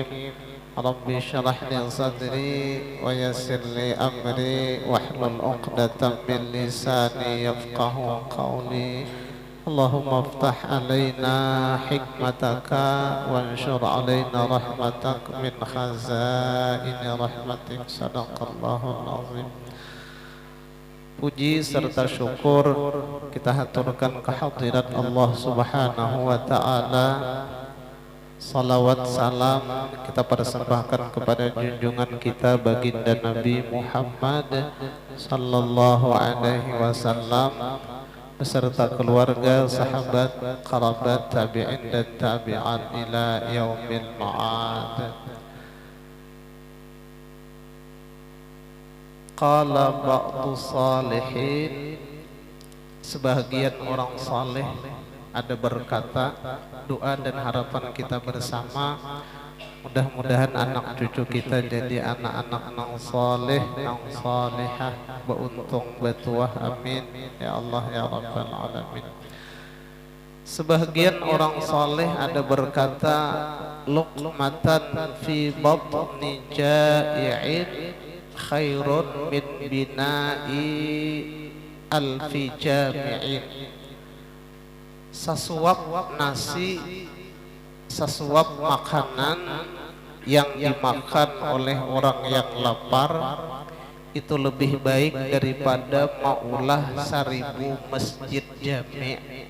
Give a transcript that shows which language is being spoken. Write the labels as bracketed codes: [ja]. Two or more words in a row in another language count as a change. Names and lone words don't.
[ar] ربي اشرح لي صدري ويسر لي أمري واحلل عقدة من لساني يفقه قولي. اللهم افتح علينا حكمتك وانشر علينا رحمتك من خزائن رحمتك. صدق الله العظيم. [bjn] Puji serta syukur kita haturkan kehadirat Allah [ar] سبحانه وتعالى. [bjn] Salawat salam kita persembahkan kepada junjungan kita baginda Nabi Muhammad [ar] صلى الله عليه وسلم [bjn] beserta keluarga, sahabat, kerabat, tabi'in dan tabi'an [ar] إلى يوم المعاد. قال بعض الصالحين, [bjn] sebahagian orang saleh ada berkata, doa dan harapan kita bersama mudah-mudahan anak cucu kita jadi anak-anak nang saleh, nang salihah, beruntung bertuah, [ar] آمين يا الله يا رب العالمين. [bjn] Sebahagian orang saleh ada berkata, [ar] لقمة في بطن جائع خير من بناء ألف جامع. [bjn] Sesuap nasi, sesuap makanan yang dimakan oleh orang yang lapar itu lebih baik daripada maulah 1000 masjid jami'.